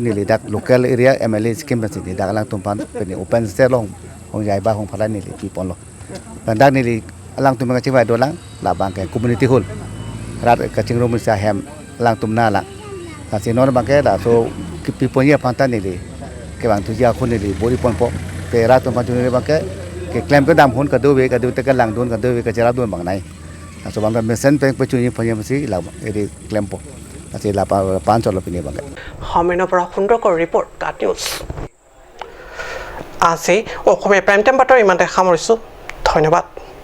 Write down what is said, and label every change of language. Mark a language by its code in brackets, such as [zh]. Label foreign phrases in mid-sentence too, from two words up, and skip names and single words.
[mjw] nili dak [en] local area MLA scheme [mjw] pen si dak lang tumpan pen [en] open stage [mjw] long hongjai ba hong phala nili pipon lo dak nili alang tumang cingwai do lang la bangke community hall rat ka cingrum sa hem lang tumna la ase non bangke da so piponya pantan ni ke bang tujia khun ni bori pon po pe ra to panjun ni bang ke claim ke dam hun ka do te ka lang don ka do ka jara don bang nai so bang mesen pe pe chuni phonya masi la eri claim po ase la pan cholo pini bang [as] হামেনৰ পৰা সুন্দৰকৰ [en] report cut news [as] আজি অসমীয়া [en] prime time [as] বাতৰি ইমানতে সামৰিছোঁ ধন্যবাদ